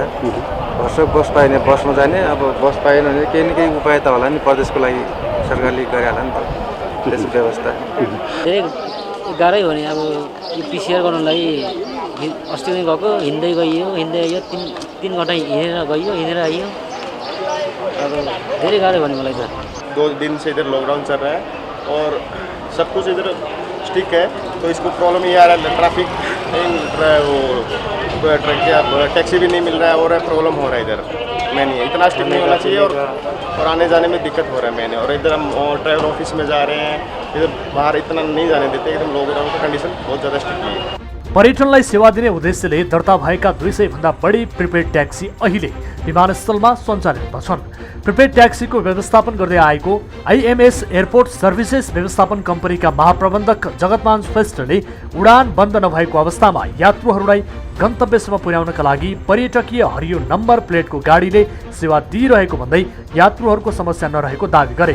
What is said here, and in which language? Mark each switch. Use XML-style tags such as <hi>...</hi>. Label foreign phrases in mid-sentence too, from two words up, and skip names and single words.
<ne>बस पाएन बसमा जाने, अब बस पाएन भने केही न केही उपाय त होला नि, प्रदेशको लागि सरकारले गरिहाल्ला नि त त्यसको व्यवस्था। धेरै गाह्रै हो नि, अब पिसिआर गर्नलाई अस्ति नै गएको, हिँड्दै गइयो तीन घन्टा हिँडेर आइयो। अब धेरै गाह्रै भयो नि मलाई त।</ne> <hi>2 दिन से इधर लॉकडाउन चल रहा है और सब कुछ इधर ठीक है, तो इसको प्रॉब्लम ये आ रहा है, ट्रैफिक टैक्सी भी नहीं मिल रहा है और प्रॉब्लम हो रहा है इधर। मैंने इतना स्ट्रिक्ट नहीं होना चाहिए और आने जाने में दिक्कत हो रहा है मैंने। और इधर हम ट्रैवल ऑफिस में जा रहे हैं, इधर बाहर इतना नहीं जाने देते, एकदम लॉकडाउन का कंडीशन बहुत ज़्यादा स्ट्रिक्ट है।</hi> <ne>पर्यटनलाई सेवा दिने उद्देश्यले दर्ता भएका 200 भन्दा बढी प्रिपेड ट्याक्सी अहिले विमानस्थलमा सञ्चालितमा छन्। प्रिपेड ट्याक्सीको व्यवस्थापन गर्दै आएको आइएमएस एयरपोर्ट सर्भिसेस व्यवस्थापन कम्पनीका महाप्रबन्धक जगतमान श्रेष्ठले उडान बन्द नभएको अवस्थामा यात्रुहरूलाई गन्तव्यसम्म पुर्याउनका लागि पर्यटकीय हरियो नम्बर प्लेटको गाडीले सेवा दिइरहेको भन्दै यात्रुहरूको समस्या नरहेको दावी गरे।</ne>